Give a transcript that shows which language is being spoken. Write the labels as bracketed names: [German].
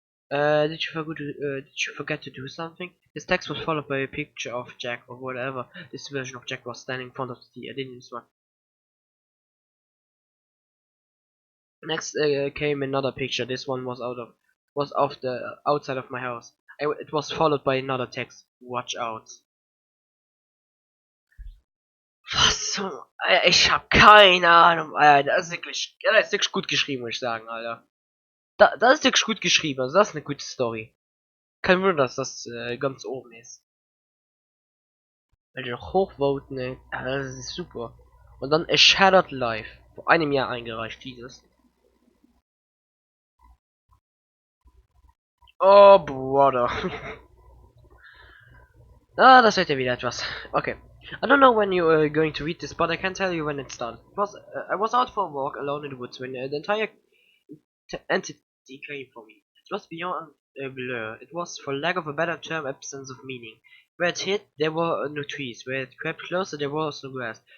[English] Did you forget to do something? This text was followed by a picture of Jack or whatever this version of Jack was standing in front of the TV. I didn't respond. Next came another picture. This one was of the outside of my house. It was followed by another text. Watch out. [German] Was zum... Ich hab keine Ahnung, Alter. Das ist wirklich gut geschrieben, muss ich sagen, Alter. Das ist wirklich gut geschrieben. Also das ist eine gute Story. Kein Wunder, dass das ganz oben ist. Weil die noch hochvoten, ey. Das ist super. Und dann A Shattered Life. Vor einem Jahr eingereicht, dieses. [English] Oh, Brother. [German] Ah, das wird ja wieder etwas. [English] Okay. I don't know when you're going to read this, but I can tell you when it started. I was out for a walk alone in the woods when the entire entity came for me. It was beyond a blur. It was, for lack of a better term, absence of meaning. Where it hit, there were no trees. Where it crept closer, there was no grass.